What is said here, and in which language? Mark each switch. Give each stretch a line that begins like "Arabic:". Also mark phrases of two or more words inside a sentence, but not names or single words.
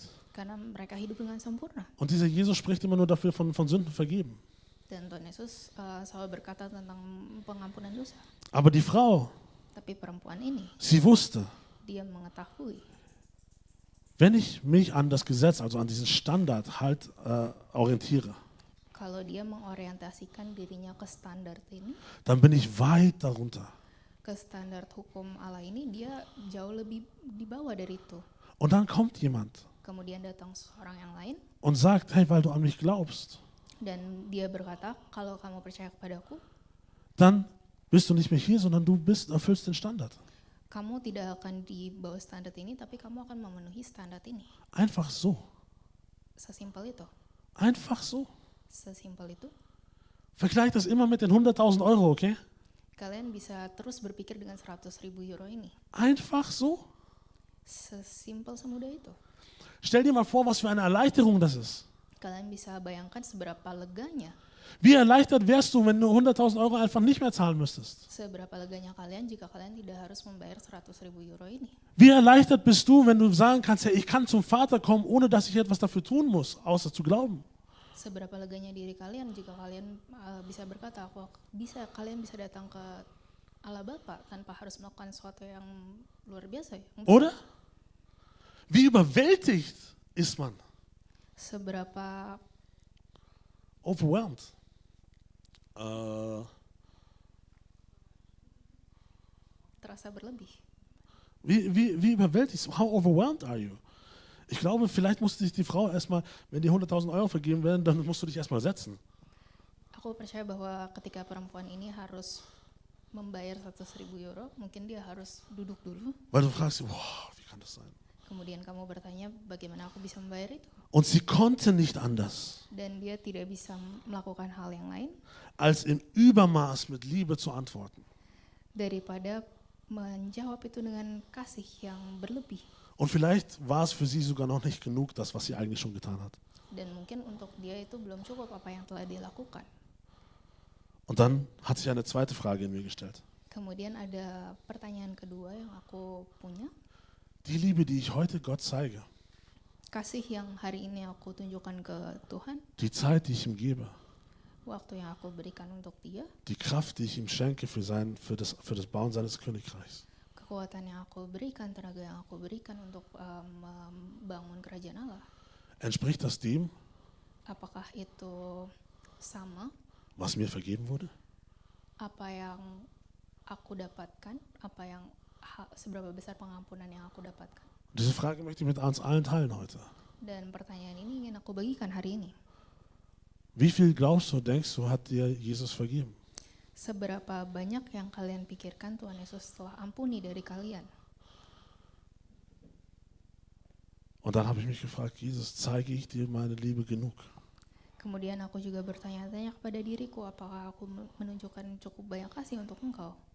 Indonesian: Karena mereka hidup dengan sempurna.
German: Und dieser Jesus spricht immer nur dafür von Sünden vergeben.
Indonesian: Dan Tuhan Yesus selalu berkata tentang pengampunan dosa.
German: Aber die Frau,
Indonesian: Tapi perempuan ini,
German: sie wusste,
Indonesian: dia mengetahui,
German: wenn ich mich an das Gesetz, also an diesen Standard halt orientiere,
Indonesian: kalau dia mengorientasikan dirinya ke standar ini,
German: dann bin ich weit darunter.
Indonesian: ke standar hukum Allah ini, dia jauh lebih di bawah dari itu.
German: Und dann kommt jemand
Indonesian: Kemudian datang seorang yang lain
German: und sagt, hey, weil du an mich glaubst,
Indonesian: dan dia berkata, kalau kamu percaya kepadaku,
German: dann bist du nicht mehr hier, sondern du erfüllst den Standard.
Indonesian: kamu tidak akan di bawah standar ini, tapi kamu akan memenuhi standar ini.
German: Einfach so.
Indonesian: Sesimpel itu.
German: Einfach so.
Indonesian: Sesimpel itu.
German: Vergleich das immer mit den 100.000 Euro, okay?
Indonesian: Kalian bisa terus berpikir dengan 100.000 euro ini.
German: Einfach so.
Indonesian: Sesimpel semudah itu.
German: Stell dir mal vor, was für eine Erleichterung das ist.
Indonesian: Kalian bisa bayangkan seberapa leganya.
German: Wie erleichtert wärst du, wenn du 100.000 Euro einfach nicht mehr zahlen müsstest?
Indonesian: Seberapa leganya kalian jika kalian tidak harus membayar 100.000 euro ini.
German: Wie erleichtert bist du, wenn du sagen kannst, hey, ich kann zum Vater kommen, ohne dass ich etwas dafür tun muss, außer zu glauben?
Indonesian: Seberapa leganya diri kalian jika kalian bisa berkata, kalian bisa datang ke Allah Bapa tanpa harus melakukan sesuatu yang luar biasa.
German: Oder? Wie überwältigt ist man?
Indonesian: Seberapa Overwhelmed. terasa berlebih.
German: Wie überwältigt?
English: How overwhelmed are you?
German: Ich glaube, vielleicht musste sich die Frau erstmal, wenn die 100.000 Euro vergeben werden, dann musst du dich erstmal setzen.
Indonesian: Aku percaya bahwa ketika perempuan ini harus membayar 100.000 euro, mungkin dia harus duduk dulu.
German: Weil du fragst, wow, wie kann das sein?
Indonesian: Kemudian kamu bertanya, bagaimana aku bisa membayar itu?
German: Und sie konnte nicht anders,
Indonesian: Dan dia tidak bisa melakukan hal yang lain
German: als im Übermaß mit Liebe zu antworten.
Indonesian: daripada menjawab itu dengan kasih yang berlebih.
German: Und vielleicht war es für sie sogar noch nicht genug, das, was sie eigentlich schon getan hat.
Indonesian: Dan mungkin untuk dia itu belum cukup apa yang telah dia lakukan.
German: Und dann hat sich eine zweite Frage in mir gestellt.
Indonesian: Kemudian ada pertanyaan kedua yang aku punya.
German: Die Liebe, die ich heute Gott zeige,
Indonesian: Kasih yang hari ini aku tunjukkan ke Tuhan,
German: die Zeit, die ich ihm gebe,
Indonesian: waktu yang aku berikan untuk dia,
German: die Kraft, die ich ihm schenke für das Bauen seines Königreichs.
Indonesian: kekuatan yang aku berikan, tenaga yang aku berikan untuk membangun kerajaan Allah.
German: Entspricht das dem,
Indonesian: Apakah itu sama
German: was mir vergeben wurde?
Indonesian: apa yang aku dapatkan, seberapa besar pengampunan yang aku dapatkan?
German: Diese Frage möchte ich mit uns allen teilen heute.
Indonesian: Dan pertanyaan ini ingin aku bagikan hari ini.
German: Wie viel glaubst du, denkst du, hat dir Jesus vergeben?
Indonesian: Seberapa banyak yang kalian pikirkan Tuhan Yesus telah ampuni dari kalian?
German: Und dann habe ich mich gefragt, Jesus, zeige ich dir meine Liebe genug?
Indonesian: Kemudian aku juga bertanya-tanya kepada diriku, apakah aku menunjukkan cukup banyak kasih untuk engkau?